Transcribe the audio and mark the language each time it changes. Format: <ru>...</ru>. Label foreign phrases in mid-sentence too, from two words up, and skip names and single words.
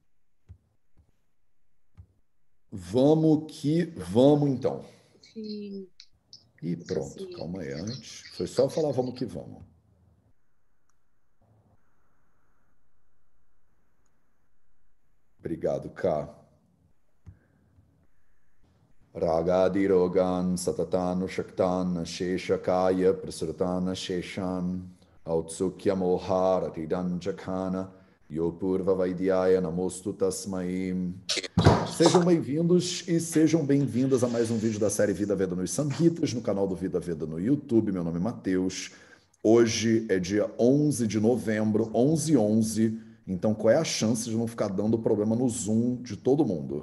<pt>Vamos que vamos, então. Sim. E pronto, calma aí antes. Foi só falar vamos que vamos. Obrigado, K.</pt> <sa>रागादिरोगान् सततान् षक्तान् शेषकाय प्रसृतान् शेषान् औत्सुक्यम् मोहारतिदान् जघान योऽपूर्व वैद्याय नमोऽस्तु तस्मै.</sa> <pt>Sejam bem-vindos e sejam bem-vindas a mais um vídeo da série Vida Veda nos Samhitas, no canal do Vida Veda no YouTube. Meu nome é Matheus. Hoje é dia 11 de novembro, 11/11. Então, qual é a chance de não ficar dando problema no Zoom de todo mundo?</pt>